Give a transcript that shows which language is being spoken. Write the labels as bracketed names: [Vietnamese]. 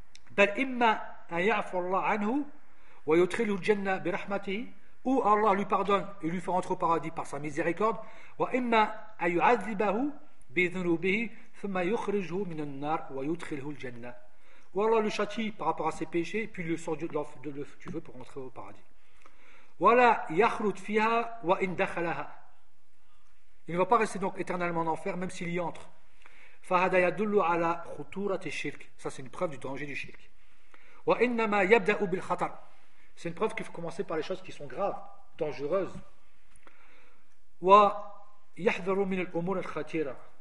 [Arabic] بل إما أن يعفو الله عنه ويدخله الجنة برحمته أو الله [French] lui pardonne et lui fait entrer au paradis par sa miséricorde [Arabic] وإما أن يعذبه بذنوبه ثم يخرجه من النار ويدخله الجنة أو الله [French] lui châtie par rapport à ses péchés puis le sort de tu veux pour entrer au paradis [Arabic] ولا يخرج فيها وإن دخلها. [French] Il ne va pas rester donc éternellement en enfer même s'il y entre. [Arabic] فهذا يدل على خطورة الشرك. [French] Ça c'est une preuve du danger du shirk. [Arabic] وإنما يبدأ بالخطر. [French] C'est une preuve qu'il faut commencer par les choses qui sont graves, dangereuses. [Arabic] ويحذر من الأمور الخطيرة.